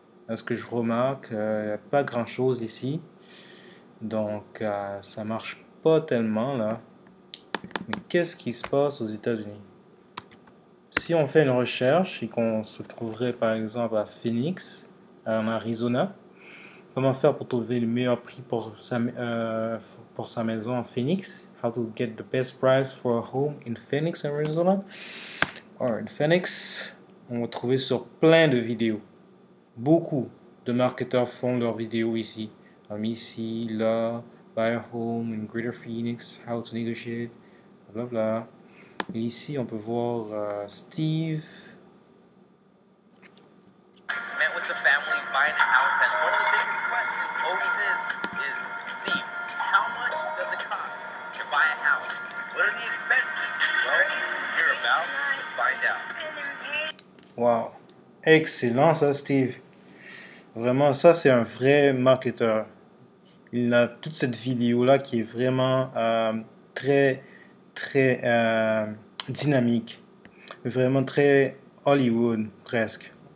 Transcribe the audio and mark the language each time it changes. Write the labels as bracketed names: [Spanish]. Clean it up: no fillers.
[French] À ce que je remarque, il n'y a pas grand-chose ici. Donc, ça marche pas tellement là. Mais qu'est-ce qui se passe aux États-Unis? Si on fait une recherche et qu'on se trouverait par exemple à Phoenix, en Arizona, comment faire pour trouver le meilleur prix pour sa maison en Phoenix? [English] How to get the best price for a home in Phoenix, Arizona? [French] Or in Phoenix, on va trouver sur plein de vidéos. Beaucoup de marketeurs font leurs vidéos ici. Ici, là, [English] buy a home in Greater Phoenix, how to negotiate, bla bla. [French] Et ici, on peut voir Steve. [English] Met with the family buying a house, and one of the biggest questions always is Steve, how much does it cost to buy a house? What are the expenses? Well, you're about to find out. [French] Wow, excellent ça, Steve. Vraiment, ça c'est un vrai marketeur. Il a toute cette vidéo là qui est vraiment très très dynamique, vraiment très Hollywood presque.